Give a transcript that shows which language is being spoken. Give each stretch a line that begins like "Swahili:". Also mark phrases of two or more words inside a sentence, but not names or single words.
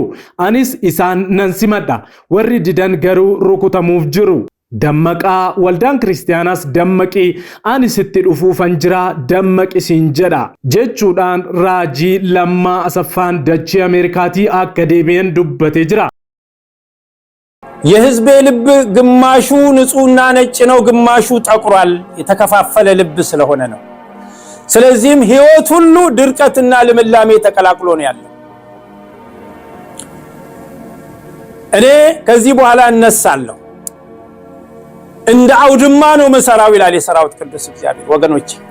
Oromo: Anis isaan nan simadha. Warri didan garuu rukutamuuf jiru. Dammaqaa waldaan kiristaanaas dammaqii ani sitti dhufuufan jira dammaqisiin jedha jechuudhaan raajii Lammaasaffaan dachee Ameerikaatii akka deebi'an dubbatee jira.
Amharic: የህዝቤ ልብ ግማሹ ንጹህና ነጭ ነው ግማሹ ጠቁሯል የተከፋፈለ ልብ ስለሆነ ነው። ስለዚህም ህይወት ሁሉ ድርቀትና ልምላሜ ተቀላቅሎ ነው ያለው። እኔ ከዚህ በኋላ እነሳለሁ እንደ አውድማ ነው መሰራው ይላል የሰራዊት ቅዱስ እግዚአብሔር። ወገኖች